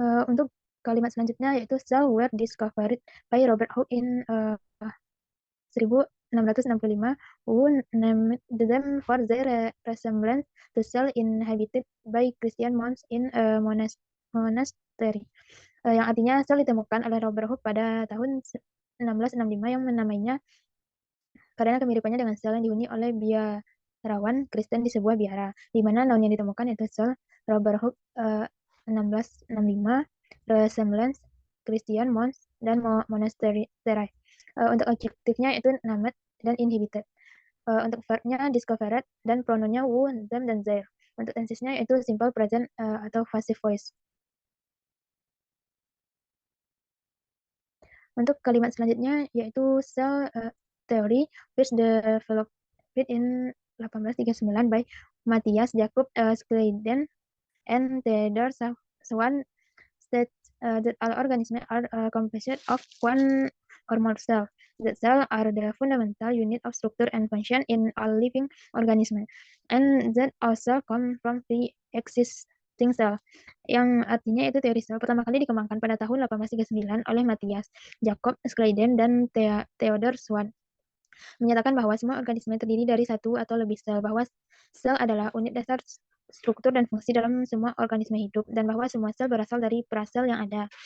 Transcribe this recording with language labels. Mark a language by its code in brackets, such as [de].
[id] Untuk kalimat selanjutnya yaitu [en] "Cell were discovered by Robert Hooke in, 1665, who named them for their resemblance to cells inhabited by Christian monks in a monastery." [id] Yang artinya sel ditemukan oleh Robert Hooke pada tahun 1665 yang menamainya karena kemiripannya dengan sel yang dihuni oleh biarawan Kristen di sebuah biara, di mana noun yang ditemukan yaitu sel. Robert Hooke, 1665, resemblance, Christian monks, dan monastery. Untuk adjektifnya itu named dan inhabited. Untuk verbnya discovered, dan pronounnya who, them, dan their. Untuk tensesnya itu simple present atau passive voice. Untuk kalimat selanjutnya yaitu [en] cell theory, which developed in 1839 by Matthias Jakob Schleiden and Theodor Schwann, states that all organisms are composed of one or more cells. That cells are the fundamental unit of structure and function in all living organisms, and that all cells come from pre-existing cells. [id] Yang artinya itu teori sel pertama kali dikembangkan pada tahun 1839 oleh Matthias Jakob Schleiden dan Theodor Schwann, menyatakan bahwa semua organisme terdiri dari satu atau lebih sel, bahwa sel adalah unit dasar struktur dan fungsi dalam semua organisme hidup, dan bahwa semua sel berasal dari prasel yang ada.